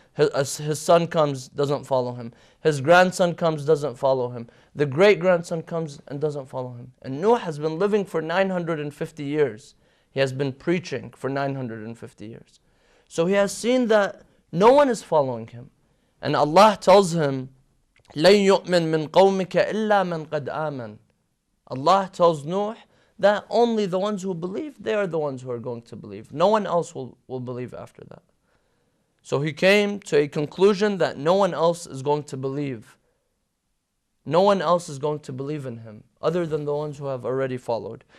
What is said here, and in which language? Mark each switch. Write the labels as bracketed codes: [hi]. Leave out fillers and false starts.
[en] His son comes, doesn't follow him. His grandson comes, doesn't follow him. The great-grandson comes and doesn't follow him. And Nuh has been living for 950 years. He has been preaching for 950 years. So he has seen that no one is following him. And Allah tells him, [ar] لَن يُؤْمِن مِّن قَوْمِكَ إِلَّا مَنْ قَدْ آمَنَ. [en] Allah tells Nuh that only the ones who believe, they are the ones who are going to believe. No one else will believe after that. So he came to a conclusion that no one else is going to believe. No one else is going to believe in him other than the ones who have already followed.